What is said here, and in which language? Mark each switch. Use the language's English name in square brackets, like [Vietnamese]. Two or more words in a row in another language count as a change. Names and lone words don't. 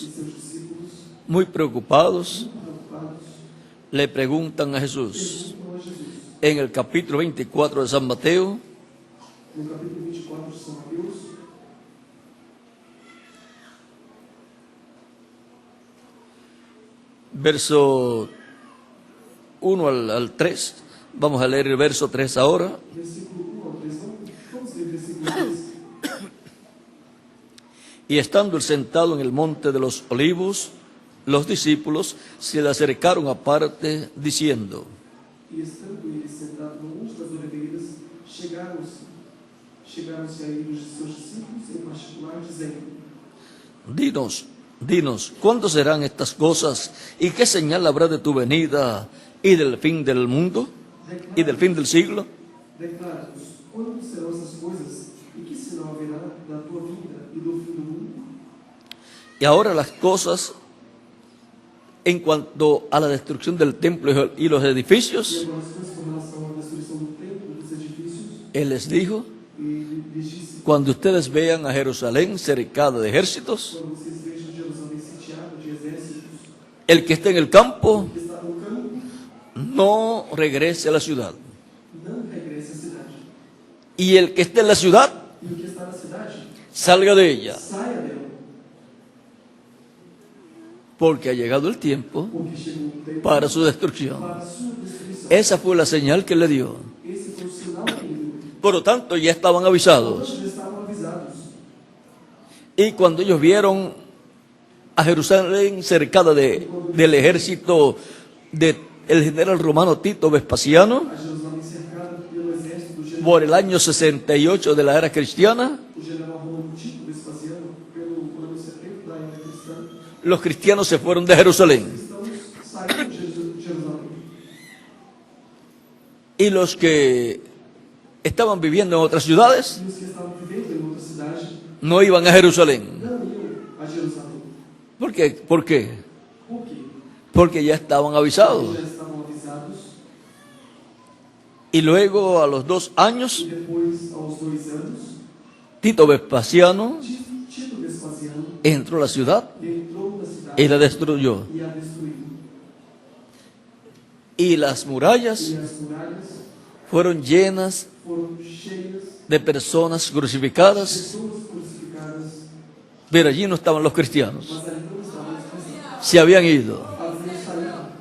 [Portuguese] E seus discípulos, [Spanish] muy preocupados, preocupados, le preguntan a Jesús. [Portuguese] perguntam a Jesus. [Spanish] En el capítulo 24 de San Mateo, [Portuguese] No capítulo 24 de São Mateus, [Spanish] verso 1 al 3. Vamos a leer el verso 3 ahora. [Portuguese] versículo 1 ao 3. Vamos ler versículo 3. [Spanish] Y estando él sentado en el monte de los olivos, los discípulos se le acercaron aparte diciendo, [Portuguese] E estando ele sentado no monte das oliveiras, chegaram-se a ele os seus discípulos em particular, dizendo: [Spanish] dinos, ¿cuándo serán estas cosas? ¿Y qué señal habrá de tu venida y del fin del mundo y del fin del siglo? [Portuguese] Declara-nos, quando serão essas coisas? E que sinal haverá da tua vinda e do fim do mundo? [Spanish] Y ahora las cosas en cuanto a la destrucción del templo y los [Portuguese] E [Spanish] edificios, [Portuguese] agora as coisas com relação à destruição do templo e dos edifícios, [Spanish] él les dijo, [Portuguese] e lhes disse: [Spanish] cuando ustedes vean a Jerusalén cercada de ejércitos, [Portuguese] quando vocês vejam Jerusalém sitiada de exércitos, [Spanish] el que esté en el campo [Portuguese] que está no campo, [Spanish] no regrese a la ciudad. [Portuguese] não regresse à cidade. [Spanish] Y el que esté en la ciudad, [Portuguese] E o que está na cidade, [Spanish] salga de ella, [Portuguese] saia dela, [Spanish] porque ha llegado el tiempo [Portuguese] porque chegou o tempo [Spanish] para su destrucción. [Portuguese] para a sua destruição. [Spanish] Esa fue la señal que le dio. [Portuguese] Esse foi o sinal que ele deu. [Spanish] Por lo tanto, ya estaban avisados. [Portuguese] Todos já estavam avisados. [Spanish] Y cuando ellos vieron a Jerusalén cercada del ejército del general romano Tito Vespasiano, [Portuguese] A Jerusalém cercada pelo exército do [Spanish] por el año 68 de la era cristiana, [Portuguese] o general romano Tito Vespasiano, pelo ano 70 da era cristã, [Spanish] los cristianos se fueron de Jerusalén. [Portuguese] saíram de Jerusalém. [Spanish] Y los que estaban viviendo en otras ciudades [Portuguese] e os que estavam vivendo em outra cidade [Spanish] no iban a Jerusalén. [Portuguese] não iam a Jerusalém. [Spanish] ¿Por qué? ¿Por qué? [Portuguese] Por quê? [Spanish] Porque ya estaban avisados. [Portuguese] Eles já estavam avisados [Spanish] Y luego, a los 2 años, [Portuguese] e depois, aos 2 anos, [Spanish] Tito Vespasiano [Portuguese] Tito Vespasiano [Spanish] entró a la ciudad [Portuguese] entrou na cidade [Spanish] y la destruyó. [Portuguese] e a destruiu. [Spanish] Y las murallas [Portuguese] E as muralhas [Spanish] fueron llenas [Portuguese] foram cheias [Spanish] de personas crucificadas, [Portuguese] pessoas crucificadas, [Spanish] pero allí no estaban los cristianos. [Portuguese] mas ali não estavam os cristãos. [Spanish] Se habían ido. [Portuguese] Haviam saído.